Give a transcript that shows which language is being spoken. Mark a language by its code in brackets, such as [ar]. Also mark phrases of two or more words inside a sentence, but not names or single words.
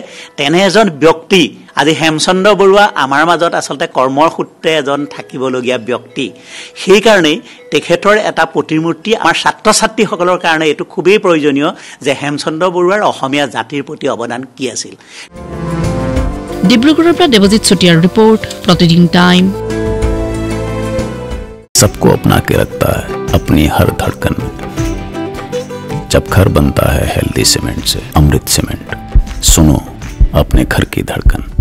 [as] তেনে এজন ব্যক্তি আজি হেমচন্দ্ৰ বৰুৱা আমাৰ মাজত আচলতে কৰ্মৰ সূত্ৰে এজন থাকিবলগীয়া ব্যক্তি। সেইকাৰণেই তেখেতৰ এটা প্ৰতিমূৰ্তি আমাৰ ছাত্ৰ ছাত্ৰীসকলৰ কাৰণে এইটো খুবেই প্ৰয়োজনীয় যে হেমচন্দ্ৰ বৰুৱাৰ অসমীয়া জাতিৰ প্ৰতি অৱদান কি আছিল। ডিব্ৰুগড়ৰ পৰা দেৱজিৎ চুতীয়াৰ ৰিপৰ্ট, [hi] प्रतिदिन टाइम। सबको अपना के रखता है अपनी हर धड़कन में। जब घर बनता है हेल्दी सीमेंट से, अमृत सीमेंट, सुनो अपने घर की धड़कन।